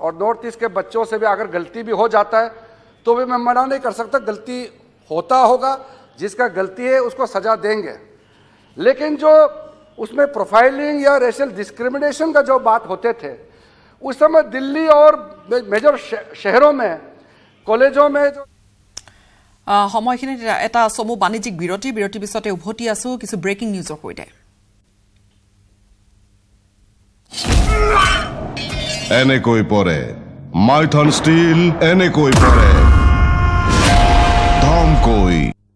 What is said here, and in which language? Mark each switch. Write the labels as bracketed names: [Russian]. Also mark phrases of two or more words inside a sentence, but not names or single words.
[Hindi] और नॉर्थ ईस्ट के बच्चों से भी अगर गलती भी हो जाता है तो भी मैं मना नहीं कर सकता, गलती होता होगा, जिसका गलती है उसको सजा देंगे। लेकिन जो उसमें प्रोफाइलिंग या [English] racial discrimination [Hindi] का जो बात होते थे, उस समय दिल्ली और मेजर शहरों में, कॉलेजों में जो [Assamese] সময়খিনিত এটা চমু বাণিজ্যিক বিৰতিৰ পিছতে উভতি আছো কিছু ব্ৰেকিং নিউজৰ সৈতে। এনেকৈ পৰে মাইথন ষ্টীল, এনেকৈ পৰে ধমকৈ।